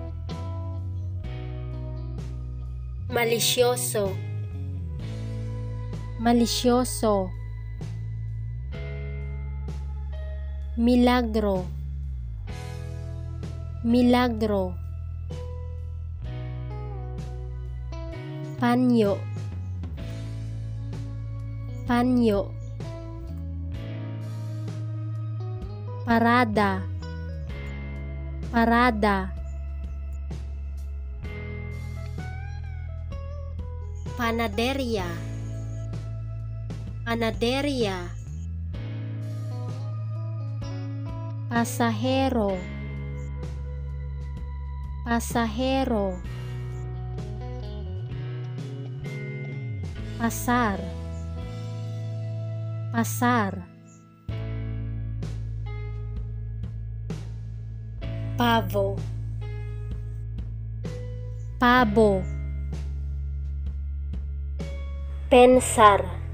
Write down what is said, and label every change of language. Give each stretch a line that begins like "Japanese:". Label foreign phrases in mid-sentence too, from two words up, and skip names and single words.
Spanish: malicioso, malicioso, milagro, milagro, paño, paño, parada, parada, panaderia, panaderia, pasahero, pasahero, pasar, pasar, pavo, pavo, pensar,